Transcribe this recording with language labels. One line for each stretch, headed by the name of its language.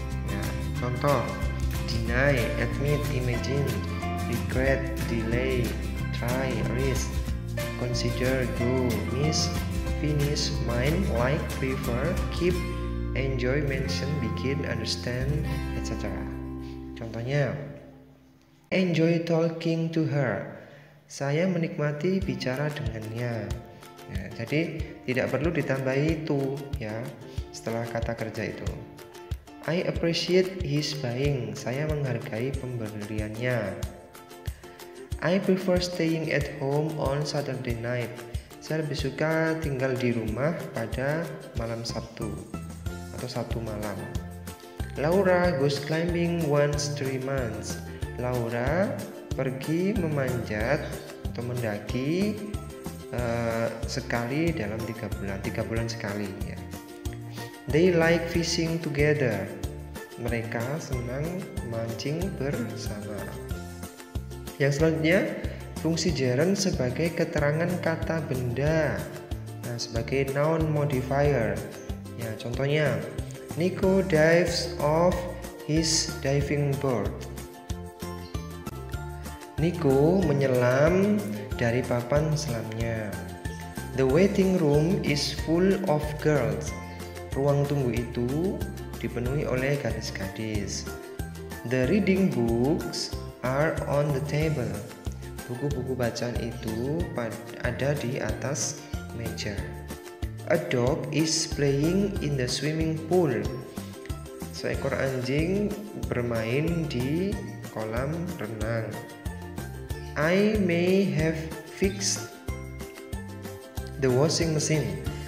Indonesian: Ya, contoh,
English: deny, admit, imagine, regret, delay, try, risk, consider, go, miss, finish, mind, like, prefer, keep, enjoy, mention, begin, understand, etc. Contohnya, Enjoy talking to her.
Indonesian: Saya menikmati bicara dengannya. Ya, jadi tidak perlu ditambahi to ya setelah kata kerja itu.
English: I appreciate his buying.
Indonesian: Saya menghargai pembeliannya.
English: I prefer staying at home on Saturday night.
Indonesian: Saya lebih suka tinggal di rumah pada malam Sabtu atau Sabtu malam.
English: Laura goes climbing once 3 months.
Indonesian: Laura pergi memanjat atau mendaki sekali dalam 3 bulan, 3 bulan sekali ya.
English: They like fishing together.
Indonesian: Mereka senang mancing bersama. Yang selanjutnya, fungsi gerund sebagai keterangan kata benda. Nah, sebagai noun modifier. Ya, contohnya,
English: Nico dives off his diving board.
Indonesian: Nico menyelam dari papan selamnya.
English: The waiting room is full of girls.
Indonesian: Ruang tunggu itu dipenuhi oleh gadis-gadis.
English: The reading books are on the table.
Indonesian: Buku-buku bacaan itu ada di atas meja.
English: A dog is playing in the swimming pool.
Indonesian: Seekor anjing bermain di kolam renang.
English: I may have fixed the washing machine.